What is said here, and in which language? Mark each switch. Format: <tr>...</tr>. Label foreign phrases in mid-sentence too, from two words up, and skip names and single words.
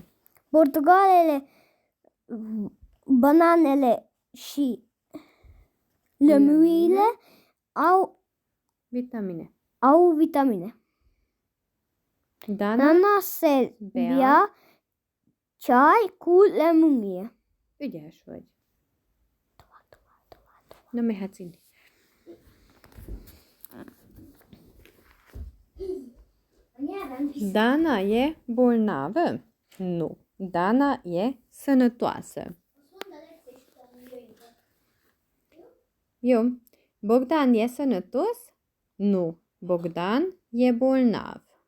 <ro>Portocalele, bananele și lămâile au vitamine. Dana se bea ceai cu lămâie.</ro> <hu>Ügyes vagy. Na mehetsz inni.</hu> <ro>Dana e bolnavă? Nu. Dana e sănătoasă. Eu. Bogdan e sănătos? Nu. Bogdan e bolnav.</ro>